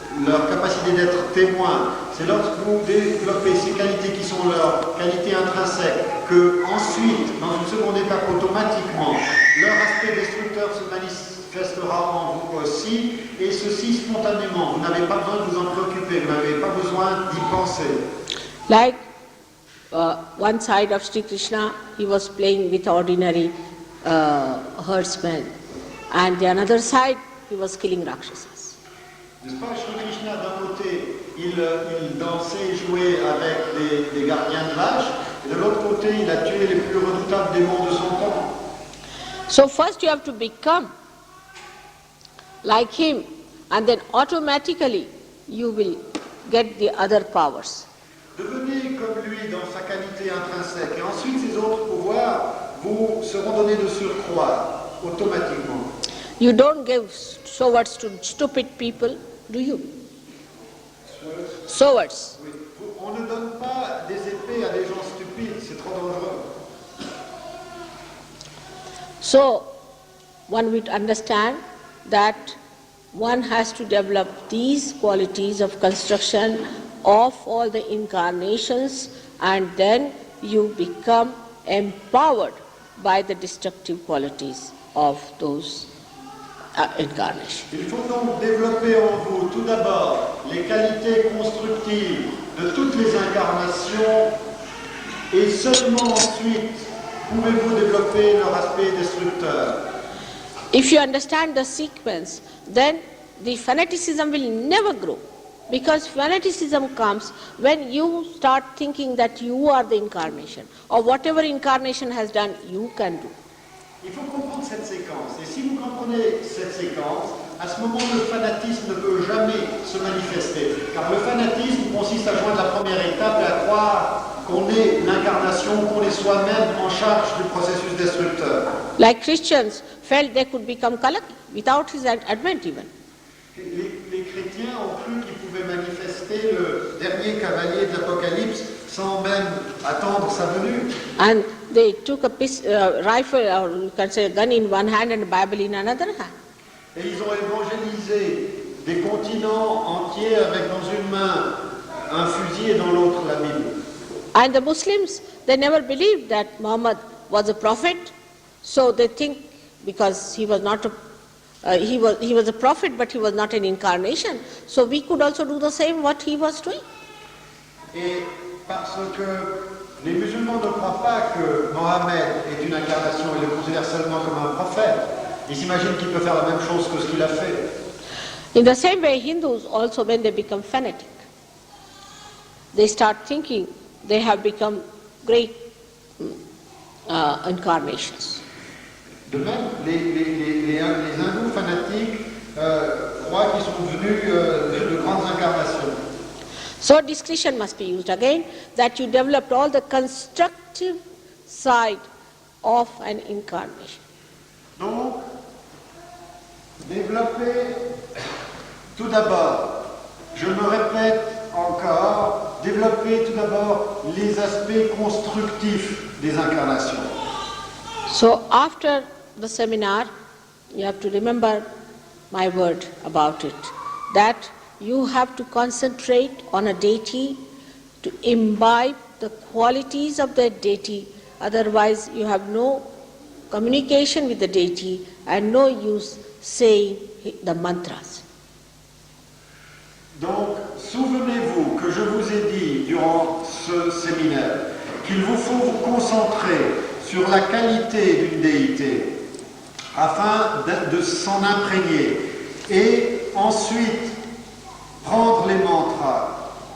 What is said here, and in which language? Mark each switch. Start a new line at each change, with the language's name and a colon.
French: leur capacité d'être témoin, c'est lorsque vous développez ces qualités qui sont leurs qualités intrinsèques que ensuite, dans une seconde étape automatiquement, leur aspect destructeur se manifestera en vous aussi, et ceci spontanément. Vous n'avez pas besoin de vous en préoccuper, vous n'avez pas besoin d'y penser.
English: Like one side of Sri Krishna, he was playing with ordinary herdsmen, and the another side, he was killing Rakshasas.
French: N'est-ce pas, Sri Krishna, d'un côté, il dansait et jouait avec des gardiens de vaches, et de l'autre côté, il a tué les plus redoutables démons de son temps.
English: So first you have to become like him, and then automatically you will get the other powers.
French: Devenez comme lui dans sa qualité intrinsèque, et ensuite ces autres pouvoirs vous seront donnés de surcroît, automatiquement.
English: You don't give swords to stupid people, do you? Swords.
French: Oui. On ne donne pas des épées à des gens stupides, c'est trop dangereux.
English: So one would understand that one has to develop these qualities of construction of all the incarnations, and then you become empowered by the destructive qualities of those incarnations.
French: Il faut donc développer en vous tout d'abord les qualités constructives de toutes les incarnations, et seulement ensuite pouvez-vous développer leur aspect destructeur.
English: If you understand the sequence, then the fanaticism will never grow. Because fanaticism comes when you start thinking that you are the incarnation, or whatever incarnation has done, you can do.
French: Il faut comprendre cette séquence. Et si vous comprenez cette séquence, à ce moment, le fanatisme ne peut jamais se manifester. Car le fanatisme consiste à joindre la première étape et à croire qu'on est l'incarnation, qu'on est soi-même en charge du processus destructeur.
English: Like Christians felt they could become Kalaki without his advent even.
French: Les chrétiens ont cru qu'ils pouvaient manifester le dernier cavalier de l'Apocalypse sans même attendre sa venue.
English: And they took a rifle, or you can say a gun in one hand and a Bible in another hand.
French: Et ils ont évangélisé des continents entiers avec dans une main un fusil et dans l'autre la Bible.
English: And the Muslims, they never believed that Muhammad was a prophet, so they think because he was not he was a prophet, but he was not an incarnation. So we could also do the same what he was doing.
French: Et parce que les musulmans ne croient pas que Mohammed est une incarnation, ils le considèrent seulement comme un prophète. Ils s'imaginent qu'il peut faire la même chose que ce qu'il a fait.
English: In the same way, Hindus also, when they become fanatic, they start thinking they have become great incarnations.
French: De même, les hindous fanatiques croient qu'ils sont devenus de grandes incarnations.
English: So discretion must be used again, that you developed all the constructive side of an incarnation.
French: Donc, développer tout d'abord, je me répète encore, développer tout d'abord les aspects constructifs des incarnations.
English: So after the seminar, you have to remember my word about it, that you have to concentrate on a deity to imbibe the qualities of the deity, otherwise you have no communication with the deity and no use saying the mantras.
French: Donc, souvenez-vous que je vous ai dit durant ce séminaire qu'il vous faut vous concentrer sur la qualité d'une déité afin de s'en imprégner et ensuite prendre les mantras.